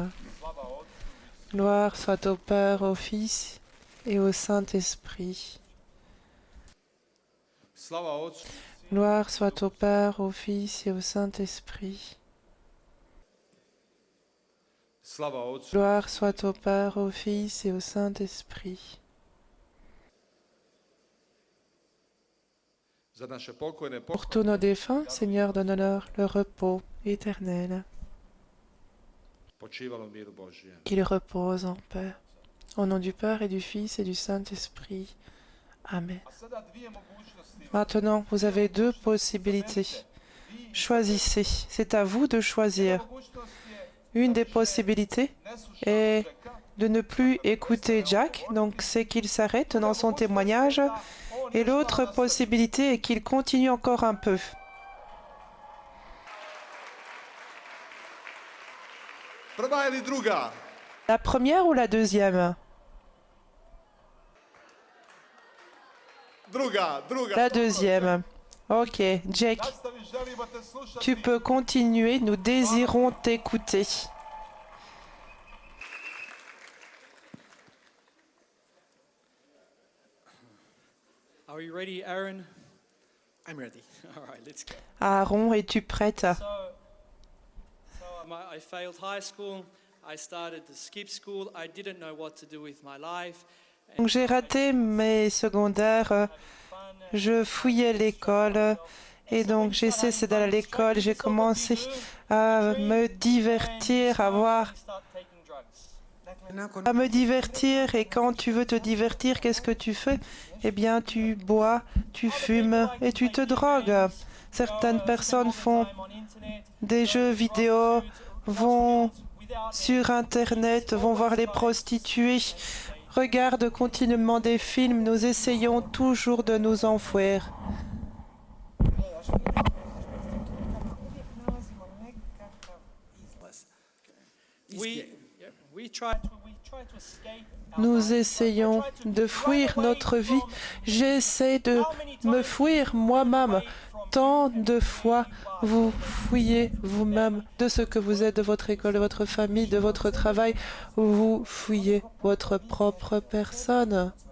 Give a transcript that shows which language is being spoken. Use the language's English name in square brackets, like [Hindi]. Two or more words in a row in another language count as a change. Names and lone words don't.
[French] Gloire soit au Père, au Fils et au Saint-Esprit. [Croatian] Slava Otcu, [French] Gloire soit au Père, au Fils et au Saint-Esprit. [Croatian] slava Otcu, [French] Gloire soit au Père, au Fils et au Saint-Esprit. [Croatian] za naše pokojne [French] Pour tous nos défunts, Seigneur, donne-leur le repos éternel. [Croatian] počivalo u miru Božjem. [French] qu'il repose en paix. Au nom du Père et du Fils et du Saint-Esprit. Amen. [Croatian] A sada dvije mogućnosti. [French] Maintenant, vous avez deux possibilités. Choisissez. C'est à vous de choisir. [Croatian] Mogućnost je [French] Une des possibilités [Croatian] ne slušati [French] est [Croatian] Jacka, [French] de ne plus écouter Jack, donc c'est qu'il s'arrête dans son témoignage. Et l'autre possibilité est qu'il continue encore un peu. [Croatian] prva ili druga? [French] La première ou la deuxième? [Croatian] Druga. [French] La deuxième. Ok, Jack, [Croatian] Nastavi, želimo te slušati. [French] tu peux continuer, nous désirons t'écouter. [English] Are we ready, Aaron? I'm ready. All right, let's go. [French] Aaron, es-tu prête? [English] I failed high school. I started to skip school. I didn't know what to do with my life. [French] Donc, j'ai raté mes secondaires, je fouillais l'école et donc j'ai cessé d'aller à l'école, j'ai commencé à me divertir, à me divertir, et quand tu veux te divertir, qu'est-ce que tu fais? Eh bien, tu bois, tu fumes et tu te drogues. Certaines personnes font des jeux vidéo, vont sur Internet, vont voir les prostituées, regardent continuellement des films. Nous essayons toujours de nous enfouir. [English] We try to escape. [French] Nous essayons de fuir notre vie. J'essaie de me fuir moi-même. Tant de fois, vous fuyez vous-même de ce que vous êtes, de votre école, de votre famille, de votre travail. Vous fuyez votre propre personne.